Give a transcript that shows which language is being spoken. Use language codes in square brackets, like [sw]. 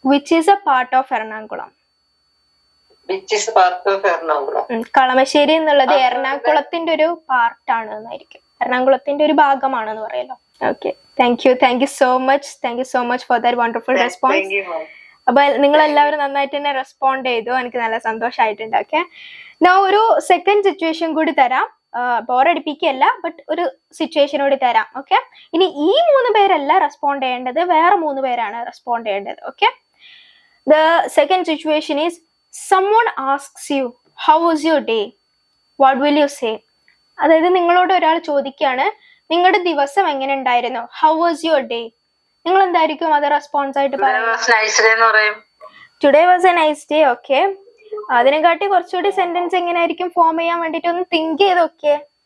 [en] Which is a part of Ernakulam. Which is part of Ernakulam. [ml] Kalamassery എന്നുള്ളത് എറണാകുളത്തിന്റെ ഒരു പാർട്ടാണ് എന്നായിരിക്കും, എറണാകുളത്തിന്റെ ഒരു ഭാഗമാണെന്ന് പറയല്ലോ. [en] Okay, thank you so much for that wonderful response. [ml] അപ്പൊ നിങ്ങൾ എല്ലാവരും നന്നായിട്ട് തന്നെ റെസ്പോണ്ട് ചെയ്തു, എനിക്ക് നല്ല സന്തോഷമായിട്ടുണ്ട്. ഓക്കെ, ഞാൻ ഒരു സെക്കൻഡ് സിറ്റുവേഷൻ കൂടി തരാം, ബോറടിപ്പിക്കല്ല, ബട്ട് ഒരു സിറ്റുവേഷൻ കൂടി തരാം. ഓക്കെ, ഇനി ഈ 3 പേരല്ല റെസ്പോണ്ട് ചെയ്യേണ്ടത്, വേറെ 3 പേരാണ് റെസ്പോണ്ട് ചെയ്യേണ്ടത്. [en] Okay, the second situation is someone asks you how was your day, what will you say? [ml] അതായത് നിങ്ങളോട് ഒരാൾ ചോദിക്കുകയാണ് നിങ്ങളുടെ ദിവസം എങ്ങനെ ഉണ്ടായിരുന്നു, [en] how was your day, [ml] നിങ്ങൾ എന്തായിരിക്കും അത് റെസ്പോൺസ് ആയിട്ട് പറയുന്നത്? [en] Today was a nice day. [ml] Okay, അതിനെക്കാട്ടി കുറച്ചുകൂടി സെന്റൻസ് എങ്ങനെയായിരിക്കും ഫോം ചെയ്യാൻ വേണ്ടിട്ട് ഒന്ന് തിങ്ക് ചെയ്ത് നോക്കിയേ.